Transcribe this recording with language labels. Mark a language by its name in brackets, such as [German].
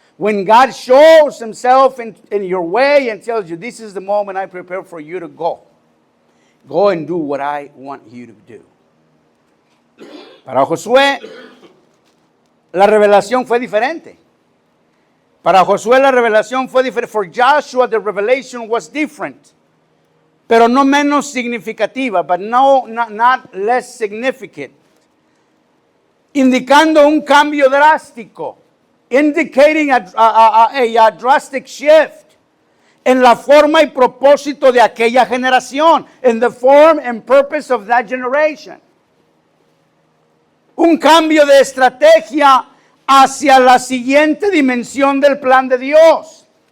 [English] When God shows himself in your way and tells you, this is the moment I prepare for you to go. Go and do what I want you to do. [Spanish] Para Josué, la revelación fue diferente. Para Josué la revelación fue diferente. [English] For Joshua the revelation was different. [Spanish] Pero no menos significativa, [English] but not less significant. [Spanish] Indicando un cambio drástico. [English] Indicating a drastic shift [Spanish] en la forma y propósito de aquella generación. [English] In the form and purpose of that generation. [Spanish] Un cambio de estrategia hacia la siguiente dimensión del plan de Dios.